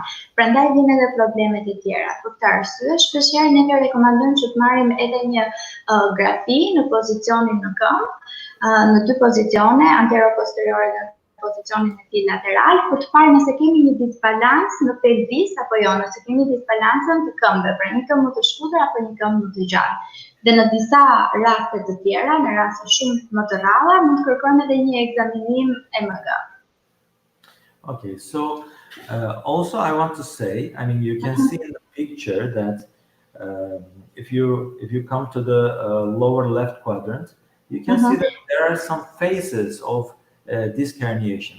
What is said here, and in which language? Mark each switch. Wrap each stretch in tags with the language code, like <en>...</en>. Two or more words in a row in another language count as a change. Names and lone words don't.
<sq>Prandaj vijnë edhe problemet e tjera. Për këtë arsye, shpeshherë ne rekomandojmë që të marrim edhe një grafi në pozicionin në këmbë, në dy pozicione, antero-posteriore dhe pozicionin e tij lateral, për të parë nëse kemi një disbalans në pelvis apo jo, nëse kemi disbalancën të këmbëve, për një këmbë më të shkurtër apo një këmbë më të gjatë. Dhe në disa raste të tjera, në raste shumë më të rralla, mund të kërkojmë edhe një ekzaminim EMG.</sq> <en>Okay, so also I want to say, I mean, you can see in the picture that if you come to the lower left quadrant, you can see that there are some phases of disc herniation.</en>